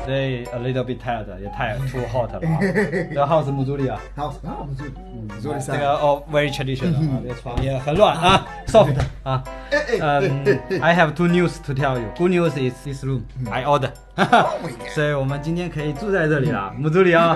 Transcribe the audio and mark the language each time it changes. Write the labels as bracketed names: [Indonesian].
[English] Today a little bit tired， [Chinese] 也太 [English] too hot 了啊。 [Chinese] 这个 house 母猪里啊。好，不是，做的这个 [English] very traditional [Chinese] 啊，这个床也很软啊 ，soft 啊。 [English] I have two news to tell you. Good news is this room I order. [Chinese] 所以我们今天可以住在这里了，母猪里啊。